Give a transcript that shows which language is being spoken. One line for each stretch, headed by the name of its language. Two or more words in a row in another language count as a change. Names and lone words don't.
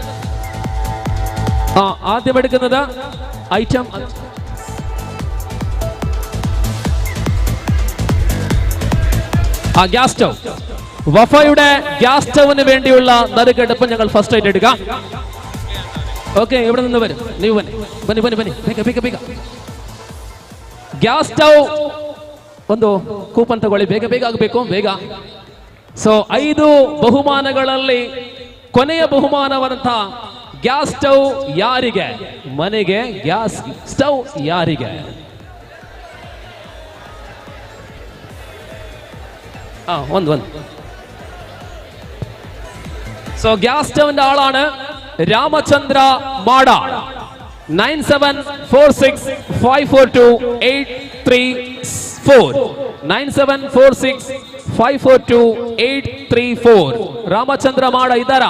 Malayalam: ആദ്യം എടുക്കുന്നത് ഐറ്റം ഗ്യാസ് സ്റ്റവ്. വഫയുടെ ഗ്യാസ് സ്റ്റവിന് വേണ്ടിയുള്ള നറുക്കെടുപ്പ് ഞങ്ങൾ ഫസ്റ്റ് ആയിട്ട് എടുക്കാം.
Kannada: ಓಕೆ
Malayalam: ഇവിടെ നിന്ന് വരും
Kannada: ನೀವು ಬನ್ನಿ ಬೇಗ ಗ್ಯಾಸ್ ಸ್ಟವ್ ಒಂದು ಕೂಪನ್ ತಗೊಳ್ಳಿ ಬೇಗ ಆಗಬೇಕು ಬೇಗ. ಸೊ 5 ಬಹುಮಾನಗಳಲ್ಲಿ ಕೊನೆಯ ಬಹುಮಾನವಂತ ಗ್ಯಾಸ್ ಸ್ಟವ್ ಯಾರಿಗೆ? ಮನೆಗೆ ಗ್ಯಾಸ್ ಸ್ಟವ್ ಯಾರಿಗೆ?
Malayalam: ಒಂದು സോ ഗ്യാസ് സ്റ്റവിന്റെ ആളാണ് രാമചന്ദ്ര മാട.
Kannada: 9746542834 9746542834 ರಾಮಚಂದ್ರ ಮಾಡ ಇದ್ದಾರಾ?